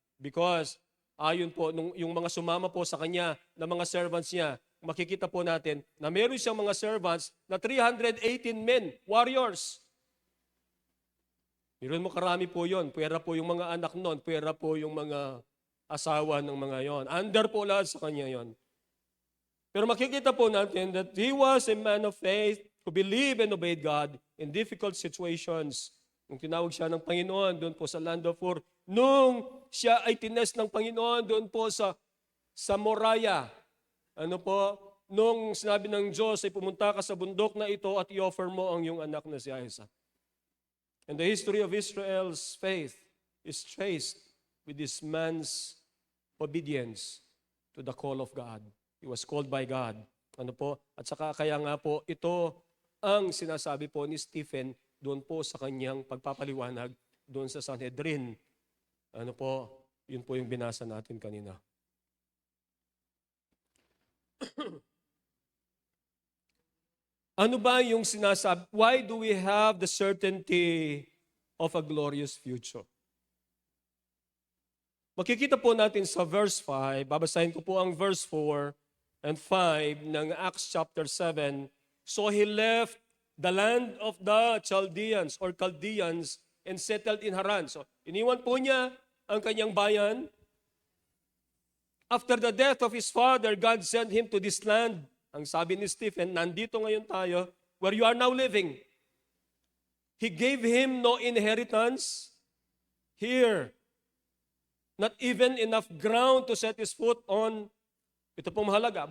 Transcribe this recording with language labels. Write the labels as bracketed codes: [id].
[tl] Because ayon po yung mga sumama po sa kanya na mga servants niya, makikita po natin na meron siyang mga servants na 318 men, warriors. Meron mo karami po yon. Pwera po yung mga anak nun, pwera po yung mga asawa ng mga yon. Under po lahat sa kanya yon. Pero makikita po natin [en] that he was a man of faith who believed and obeyed God in difficult situations. [tl] Nung tinawag siya ng Panginoon doon po sa Land of Ur, nung siya ay tinest ng Panginoon doon po sa Moriah, ano po, nung sinabi ng Diyos ay pumunta ka sa bundok na ito at i-offer mo ang iyong anak na si Isaac. [en] And the history of Israel's faith is traced with this man's obedience to the call of God. He was called by God. [tl] Ano po? At saka kaya nga po, ito ang sinasabi po ni Stephen doon po sa kanyang pagpapaliwanag doon sa Sanhedrin. Ano po? Yun po yung binasa natin kanina. Ano ba yung sinasabi? [en] Why do we have the certainty of a glorious future? [tl] Makikita po natin sa verse 5, babasahin ko po ang verse 4 and 5 ng Acts chapter 7. [en] So he left the land of the Chaldeans or Chaldeans and settled in Haran. [tl] So iniwan po niya ang kanyang bayan. [en] After the death of his father, God sent him to this land. [tl] Ang sabi ni Stephen, nandito ngayon tayo [en] where you are now living. He gave him no inheritance here. Not even enough ground to set his foot on. [tl] Ito pong mahalaga.